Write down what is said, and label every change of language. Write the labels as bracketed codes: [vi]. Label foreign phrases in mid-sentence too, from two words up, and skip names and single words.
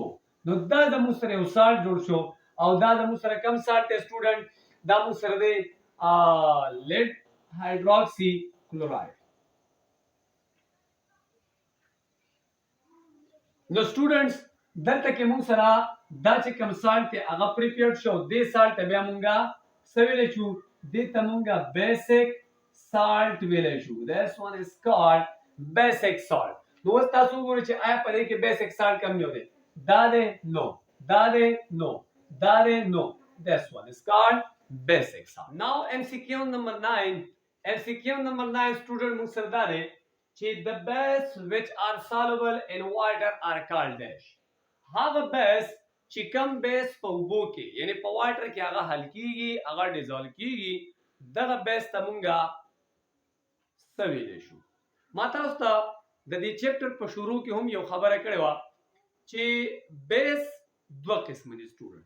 [ps] نو دا د مو سره یو سالت جوړ شو او دا د مو سره کم سالت دی سټوډنټ دا مو سره دی [en] lead hydroxy chloride. [ps] نو سټوډنټس دلته کې موږ سره دا چې کوم سالت دی هغه پریپیرډ شو دې سالت بیا مونږه څه ویلی شو دې ته مونږه [en] basic salt [ps] ویلی شو. [en] this one is called basic salt. [ps] نو اوس تاسو وګورئ چې آیا په دې کې [en] basic salt [ps] کم یو دی دا دی نو دا دی نو دا دی نو. [en] this one is called basic salt. now MCQ number 9 MCQ number 9 [ps] سټوډنټ موږ سره دا دی چې [en] the bases which are soluble in water are called dash. [ps] هغه بیس چې کم بیس په اوبو کې یعنی په واټر کې هغه حل کیږي هغه ډیزالو کیږي دغه بیس ته مونږه څه ویلی شو. ما تاسو ته د دې چپټر په شروع کې هم یو خبره کړې وه چې بیس دوه قسمه دي سټوډنټ.